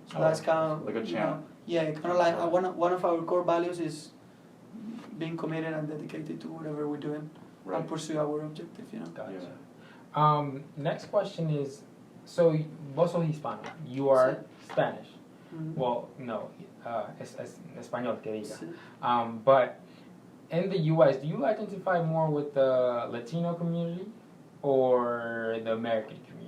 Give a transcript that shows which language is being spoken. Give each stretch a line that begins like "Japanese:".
English: So that's kind of like a chant. Yeah, kind of like one of our core values is being committed and dedicated to whatever we're doing and pursue our objective. Gotcha. Yeah. Next question is, so
Spanish: vos sos hispano,
English: you are Spanish. Mhm.
Spanish: Well, no, español que diga. Sí.
English: But in the U.S., do you identify more with the Latino community or the American community?